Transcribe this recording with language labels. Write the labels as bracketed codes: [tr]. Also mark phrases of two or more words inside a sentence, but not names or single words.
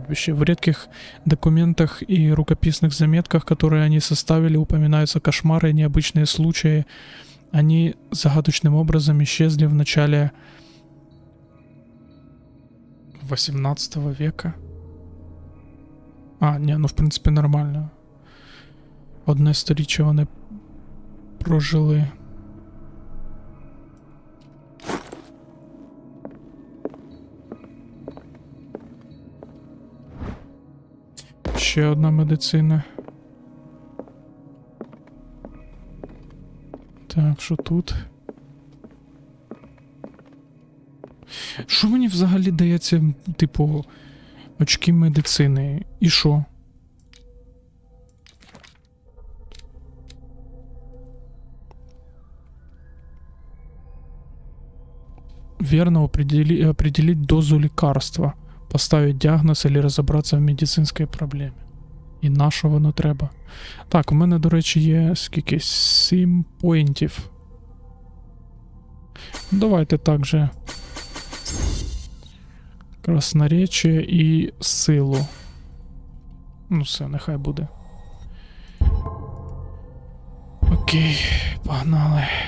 [ru] В редких документах и рукописных заметках, которые они составили, упоминаются кошмары и необычные случаи. Они загадочным образом исчезли в начале 18 века. [uk] В принципі, нормально. Одне сторіччя вони прожили. Ще одна медицина. Так, що тут? Що мені взагалі дається, типу, очки медицини? І що? [ru] Верно определить дозу лекарства, поставить диагноз или разобраться в [uk] медицинській проблемі. І на що воно треба? Так, у мене, до речі, є скільки? 7 поінтів. Давайте також красноречие і силу. Ну все, нехай буде. Окей, погнали.